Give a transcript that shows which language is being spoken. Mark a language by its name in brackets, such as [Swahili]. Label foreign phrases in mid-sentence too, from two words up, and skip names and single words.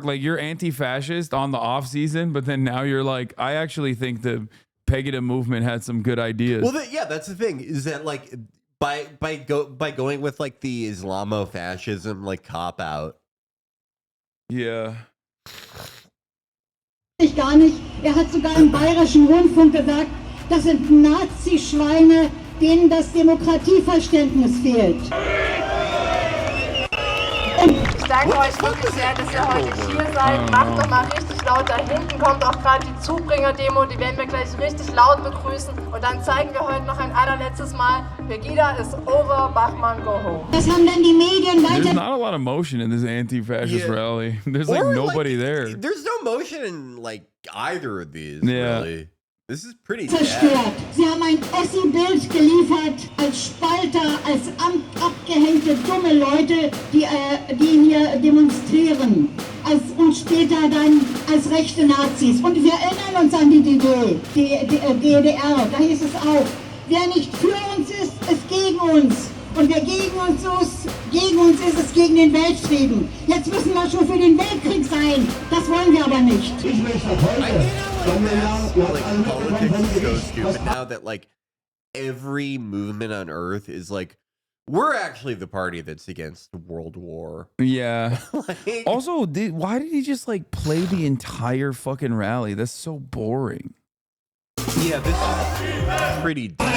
[English] Like you're anti-fascist on the off season, but then now you're like, I actually think the Pegida movement had some good ideas. Well, yeah, that's the thing is that like by going with like the Islamofascism like cop out. Yeah. [German] Ich gar nicht. Hat sogar im Bayerischen Rundfunk gesagt, das sind Nazi-Schweine, denen das Demokratieverständnis fehlt. Ich danke euch wirklich sehr, dass ihr heute hier seid. Macht doch mal richtig laut. Da hinten kommt auch gerade die Zubringer-Demo. Die werden wir gleich richtig laut begrüßen. Und dann zeigen wir heute noch ein allerletztes Mal, [English] Pegida is over, [German] Bachmann, [English] go home. [German] Das haben dann die Medien weiter... [English] There's not a lot of motion in this anti-fascist rally. There's like nobody there. There's no motion in like either of these, Yeah. really. This is pretty [German] zerstört. Sie haben ein Ossi-Bild geliefert als Spalter, als abgehängte dumme Leute, die hier demonstrieren. Und später dann als rechte Nazis. Und wir erinnern uns an die DDR. Da hieß es auch, wer nicht für uns ist, ist gegen uns. Und wer gegen uns ist, ist gegen den Weltfrieden. Jetzt müssen wir schon für den Weltkrieg sein. Das wollen wir aber nicht. Ich möchte heute... [English] Like politics is so stupid now that like every movement on earth is like we're actually the party that's against the World War. Yeah. Also, why did he just like play the entire fucking rally? That's so boring. Yeah, this is pretty